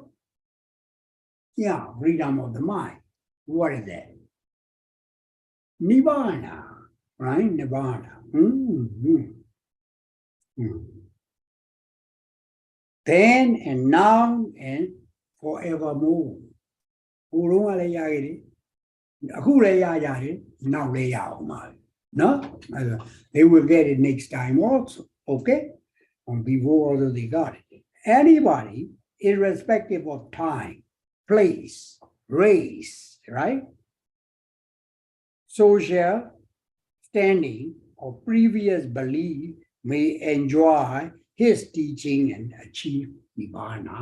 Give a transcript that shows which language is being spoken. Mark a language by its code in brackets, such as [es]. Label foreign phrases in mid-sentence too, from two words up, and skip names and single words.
[en] Yeah, freedom of the mind. What is that? Nibbana, right? Nibbana. Then and now and forevermore. [my] ဘုရုံးကလည်းရခဲ့တယ်အခုလည်းရကြတယ်နောက်လည်းရအောင်ပါနော် [en] they will get it next time also, okay? And before also they got it. Anybody, irrespective of time, place, race, right? Social standing or previous belief may enjoy his teaching and achieve Nibbana.